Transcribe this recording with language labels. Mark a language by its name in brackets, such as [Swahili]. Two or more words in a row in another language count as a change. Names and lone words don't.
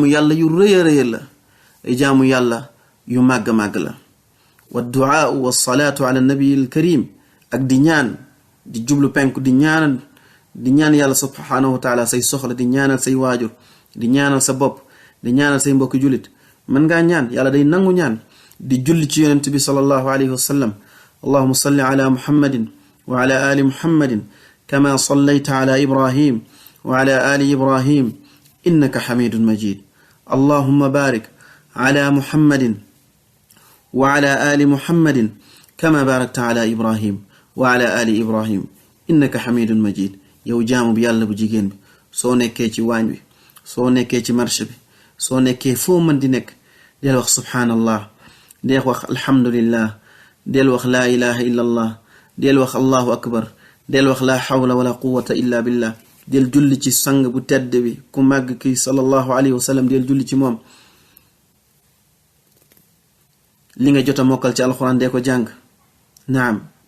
[Wolof] yàlla yu rëy a rëy la ay jaamu yàlla yu màgg màgg la [Arabic] والدعاء والصلاة على النبي الكريم [Wolof] ak di ñaan di jublu penku di ñaan yàlla [Arabic] سبحانه وتعالى [Wolof] say soxla di ñaanal say waajur di ñaanal sa bopp di ñaanal say mbokki julit mën ngaa ñaan yàlla day nangu ñaan di julli ci yonent bi [Arabic] صلى الله عليه وسلم اللهم صل على محمد وعلى آل محمد كما صليت على إبراهيم و على آل إبراهيم إنك حميد مجيد اللهم بارك على محمد وعلى آل محمد كما باركت على إبراهيم وعلى آل إبراهيم إنك حميد مجيد [Wolof] yow jaamu bi yàlla bu jigéen bi soo nekkee ci waañ bi soo nekkee ci marché bi soo nekkee foo mën di nekk del wax subhanallah del wax alhamdulillah del wax [Arabic] لا إله إلا الله [Wolof] del wax [Arabic] الله أكبر [Wolof] del wax [Arabic] لا حول ولا قوة إلا بالله [Wolof] del julli ci sang bu tedd bi ku màgg ki [Arabic] صلى الله عليه وسلم [Wolof] del julli ci moom li nga jot a mokkal ci alxuraan dee ko jàng naam